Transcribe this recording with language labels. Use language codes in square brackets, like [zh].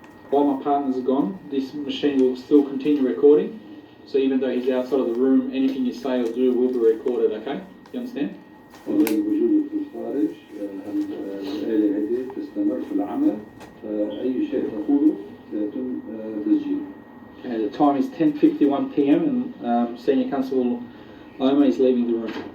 [en] While my partners are gone, this machine will still continue recording. So even though he's outside of the room, anything you say or do will be recorded, okay? You understand? [ar] وجوده في الخارج الآلة هذه تستمر في العمل أي شيء تقوله يتم تسجيله. [en] Okay, the time is 10:51 p.m. and Senior Constable Oma is leaving the room.